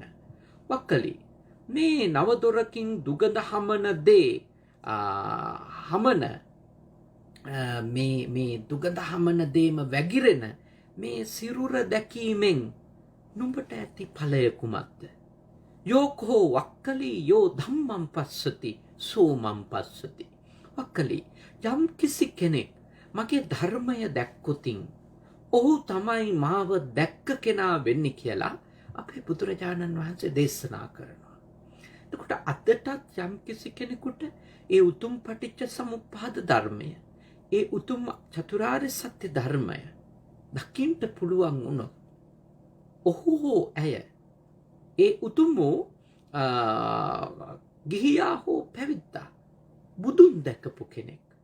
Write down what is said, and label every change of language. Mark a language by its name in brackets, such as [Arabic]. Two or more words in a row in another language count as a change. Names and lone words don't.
[Sinhala] වක්කලි මේ නවදොරකින් දුගඳ හමන දේ හමන මේ දුගඳ හමන දේම වැගිරෙන මේ සිරුර දැකීමෙන් නුඹට ඇති ඵලය කුමක්ද? [Pali] යෝකෝ වක්කලි යෝ ධම්මං පස්සති සෝමං පස්සති. [Sinhala] වක්කලි යම් කිසි කෙනෙක් මගේ ධර්මය දැක්කොතින් ඔහු තමයි මාව දැක්ක කෙනා වෙන්නේ කියලා අපේ බුදුරජාණන් වහන්සේ දේශනා කරනවා. එතකොට අදටත් යම් කිසි කෙනෙකුට ඒ උතුම් පටිච්ච සමුප්පාද ධර්මය, ඒ උතුම් චතුරාර්ය සත්‍ය ධර්මය දකින්න පුළුවන් වුණොත් ඔහු හෝ ඇය ඒ උතුම් ගිහියා හෝ පැවිද්දා බුදුන් දැකපු කෙනෙක්.